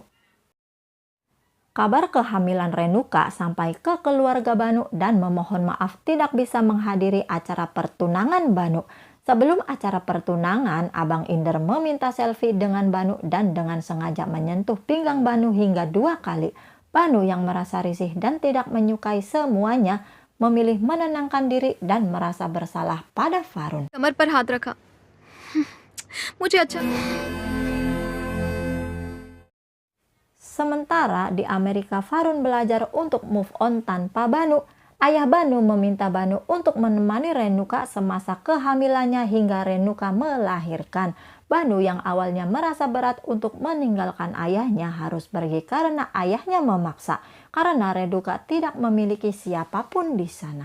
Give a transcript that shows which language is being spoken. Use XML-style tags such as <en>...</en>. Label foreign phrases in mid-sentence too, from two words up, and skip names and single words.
<id>Kabar kehamilan Renuka sampai ke keluarga Banu dan memohon maaf tidak bisa menghadiri acara pertunangan Banu. Sebelum acara pertunangan, Abang Inder meminta selfie dengan Banu dan dengan sengaja menyentuh pinggang Banu hingga 2 kali. Banu yang merasa risih dan tidak menyukai semuanya memilih menenangkan diri dan merasa bersalah pada Varun.</id> <hi>कमर पर हाथ रखा मुझे अच्छा</hi> <id>Sementara di Amerika, Varun belajar untuk</id> <en>move on</en> <id>tanpa Banu. Ayah Banu meminta Banu untuk menemani Renuka semasa kehamilannya hingga Renuka melahirkan. Banu yang awalnya merasa berat untuk meninggalkan ayahnya harus pergi karena ayahnya memaksa, karena Renuka tidak memiliki siapapun di sana.</id>